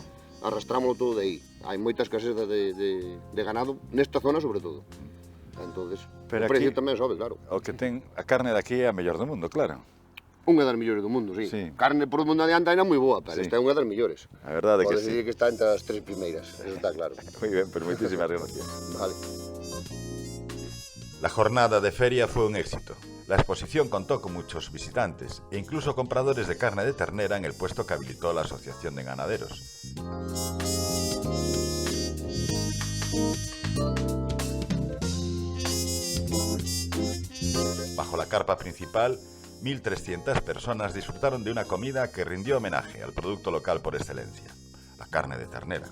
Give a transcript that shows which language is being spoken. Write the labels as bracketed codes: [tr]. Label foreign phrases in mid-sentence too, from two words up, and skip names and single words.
[gl] arrastrámoslo todo de aí. Hai moita escaseza de ganado, nesta zona sobre todo. Entonces, Pero o precio aquí- tamén sobe, claro. O que ten a carne daqui é a mellor do mundo, claro. Unha das mellores do mundo, sí. Sí. Carne por o mundo adiante ainda moi boa, pero Sí. esta é unha das mellores. A verdade é que Podes sí. dicir que está entre as 3 primeiras, eso está claro. Moi ben, pero moitísimas gracias. Vale. [es] La jornada de feria fue un éxito. La exposición contó con muchos visitantes e incluso compradores de carne de ternera en el puesto que habilitó la Asociación de Ganaderos. Bajo la carpa principal, 1.300 personas disfrutaron de una comida que rindió homenaje al producto local por excelencia, la carne de ternera.